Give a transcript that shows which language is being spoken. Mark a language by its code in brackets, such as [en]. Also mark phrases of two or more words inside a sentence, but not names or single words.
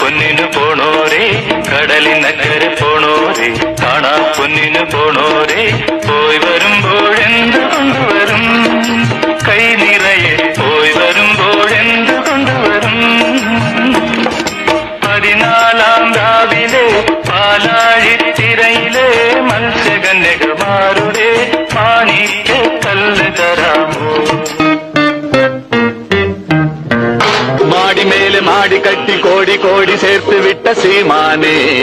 [ml] പൊന്നിനു പോണോരേ കടലിനക്കരെ പോണോരേ കാണാ പൊന്നിനു പോണോരേ പോയി വരുമ്പോഴെന്ത് കൊണ്ടുവരും കൈ നിറയെ പോയി വരുമ്പോഴെന്ത് കൊണ്ടുവരും 14 രാവിലെ പാലാഴിത്തിരയിലെ മത്സ്യകന്യകമാരുടെ മാണിക്ക് കല്ല് തരാമോ [ta] மாடி மேல மாடி கட்டி கோடி கோடி சேர்த்து விட்ட சீமானே